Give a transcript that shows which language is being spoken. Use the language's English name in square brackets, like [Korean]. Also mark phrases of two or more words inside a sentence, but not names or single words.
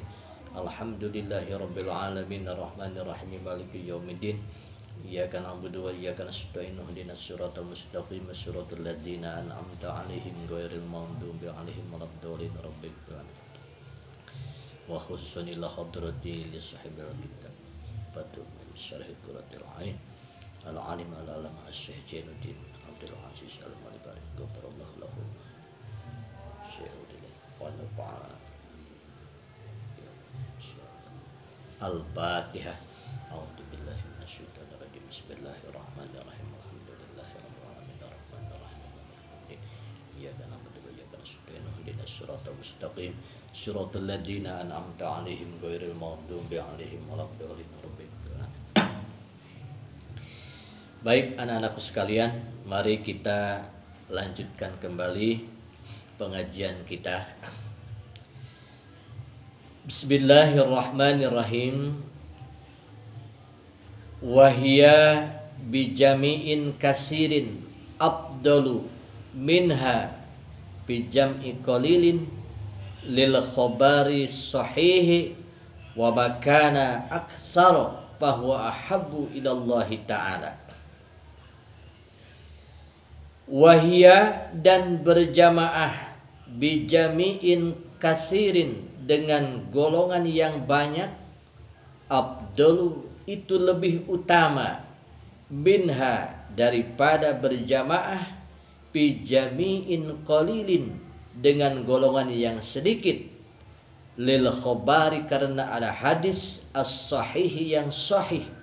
[Arabic] الحمد لله رب العالمين الرحمن الرحيم مالك يوم الدين. إياك نعبد وإياك نستعين اهدنا الصراط المستقيم صراط الذين أنعمت عليهم غير المغضوب عليهم ولا الضالين. رب العالمين وخصوصا إلى حضرة لصاحب الكتاب فتح المعين شرح قرة العين العالم العلام الشيخ زين الدين عبد العزيز المليباري غفر الله له شيء لله ونفع. الفاتحة. أعوذ بالله من الشيطان الرجيم بسم الله الرحمن الرحيم. الحمد لله رب العالمين الرحمن الرحيم مالك يوم الدين. إياك نعبد وإياك نستعين اهدنا الصراط المستقيم صراط الذين أنعمت عليهم غير المغضوب عليهم ولا الضالين. [Indonesian] Baik anak-anakku sekalian, mari kita lanjutkan kembali pengajian kita. [Arabic] بسم الله الرحمن الرحيم. وهي بجمع كثير أفضل منها بجمع قليل للخبر الصحيح وما كان أكثر فهو أحب إلى الله تعالى. [Indonesian] Wahia dan berjamaah [Arabic] بجمع كثير [Indonesian] dengan golongan yang banyak, afdalu itu lebih utama, minha daripada berjamaah, [Arabic] بجمع قليل [Indonesian] dengan golongan yang sedikit, [Arabic] للخبر [Indonesian] karena ada hadis as-sahihi yang sahih,